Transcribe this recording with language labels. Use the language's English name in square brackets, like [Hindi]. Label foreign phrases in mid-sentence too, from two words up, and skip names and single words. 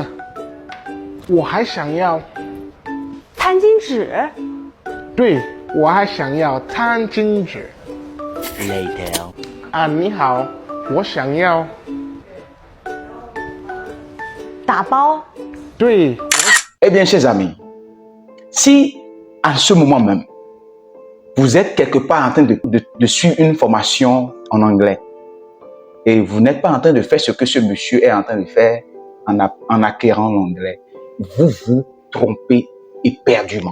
[Chinese] 我还想要餐巾纸？对，我还想要餐巾纸。你好，我想要打包？对。 [French] Eh bien, chers amis, si à ce moment même, vous êtes quelque part en train de suivre une formation en anglais et vous n'êtes pas en train de faire ce que ce monsieur est en train de faire en acquérant l'anglais, vous vous trompez éperdument.